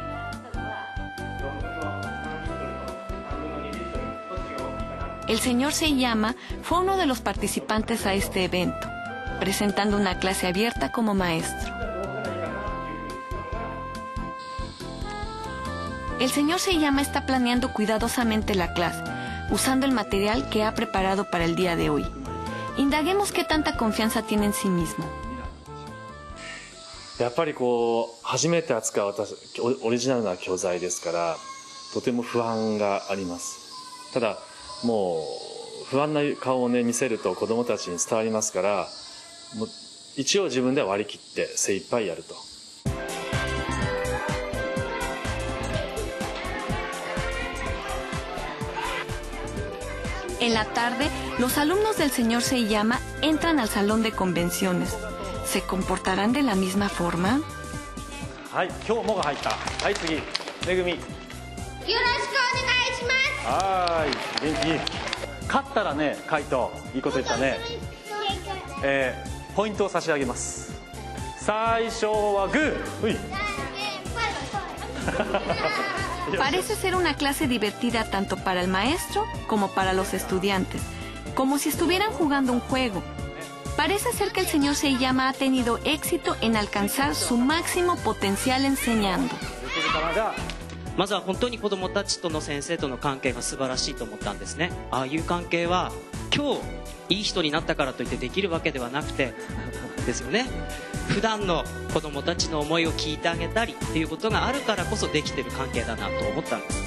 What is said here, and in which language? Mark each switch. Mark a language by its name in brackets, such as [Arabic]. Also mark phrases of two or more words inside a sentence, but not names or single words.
[Spanish] El señor Seiyama fue uno de los participantes a este evento, presentando una clase abierta como maestro. El señor Seiyama está planeando cuidadosamente la clase, usando el material que ha preparado para el día de hoy. Indaguemos qué tanta confianza tiene en sí mismo. [Japanese] やっぱりこう初めて扱うオリジナルな教材ですから、とても不安があります。ただもう不安な顔をね見せると子どもたちに伝わりますから、もう一応自分では割り切って精一杯やると。 [Spanish] En la tarde, los alumnos del señor Seiyama entran al salón de convenciones. ¿Se comportarán de la misma forma? [Japanese] はい、今日もが入った。はい、次、めぐみ。よろしくお願いします。はい、元気。勝ったらね、カイト、いいこと言ったね。ポイントを差し上げます。最初はグー。うい。 [Spanish] Parece ser una clase divertida tanto para el maestro como para los estudiantes, como si estuvieran jugando un juego. Parece ser que el señor Seiyama ha tenido éxito en alcanzar su máximo potencial enseñando. [Japanese] まずは本当に子どもたちとの先生との関係が素晴らしいと思ったんですね。ああいう関係は今日いい人になったからといってできるわけではなくてですよね。普段の子どもたちの思いを聞いてあげたりっていうことがあるからこそできてる関係だなと思ったんです。